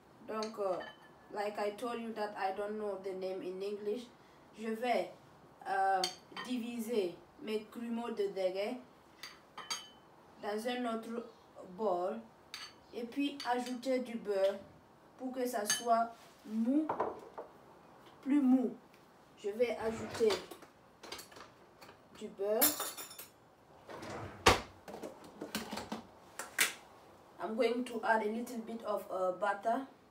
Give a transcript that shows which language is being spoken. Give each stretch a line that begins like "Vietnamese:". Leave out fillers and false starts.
English: Donc, like I told you that I don't know the name in English.
French: Je vais diviser mes cremo de degué dans un autre bol et puis ajouter du beurre pour que ça soit mou, plus mou. Je vais ajouter du beurre.
English: I'm going to add a little bit of butter.